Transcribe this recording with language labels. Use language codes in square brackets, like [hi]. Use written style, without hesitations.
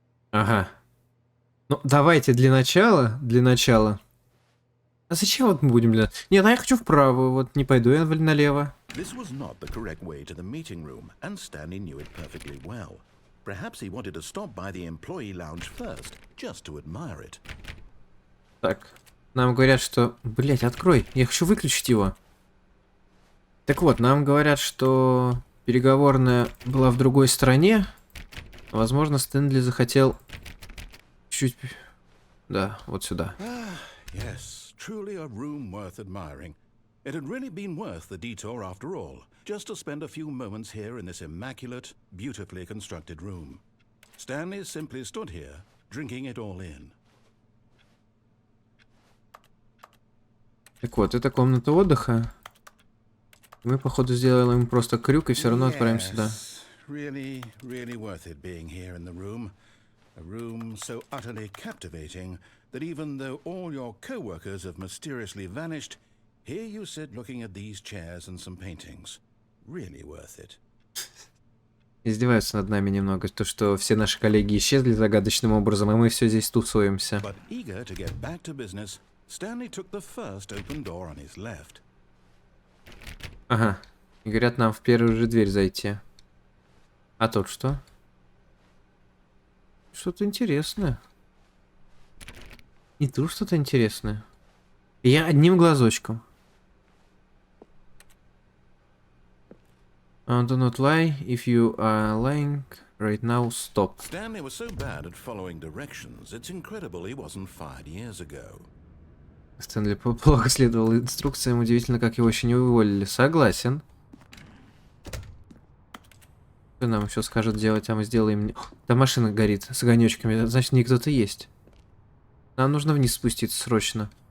[ru] Ага. Ну, давайте для начала. А зачем вот мы будем для... Нет, а я хочу вправо, вот не пойду я налево. [en] This was not the correct way to the meeting room, and Stanley knew it perfectly well. Perhaps he wanted to stop by the employee lounge first, just to admire it. [ru] Так, нам говорят, что... Блять, открой, я хочу выключить его. Так вот, нам говорят, что переговорная была в другой стране. Возможно, Стэнли захотел чуть... Да, вот сюда. [en] Yes, truly a room worth admiring. It had really been worth the detour after all, just to spend a few moments here in this immaculate, beautifully constructed room. Stanley simply stood here, drinking it all in. [ru] Так вот, это комната отдыха. Мы, походу, сделаем просто крюк и все равно отправим сюда. [en] Really, really worth it being here in the room. A room so utterly captivating that even though all your co-workers have mysteriously vanished, here you sit looking at these chairs and some paintings. Really worth it. [ru] Издеваются над нами немного, то что все наши коллеги исчезли загадочным образом, и мы все здесь тусуемся. [en] But eager to get back to business, Stanley took the first open door on his left. [ru] Ага. И говорят нам в первую же дверь зайти. А тут что? Что-то интересное. И тут что-то интересное. Я одним глазочком. [en] Do not lie. If you are lying right now, stop. Stanley was so bad at following directions, it's incredible he wasn't fired years ago. [ru] Стэнли плохо следовал инструкциям. Удивительно, как его еще не уволили. Согласен. Что нам еще скажут делать, а мы сделаем... Там машина горит с огонечками. Значит, не кто-то есть. Нам нужно вниз спуститься срочно.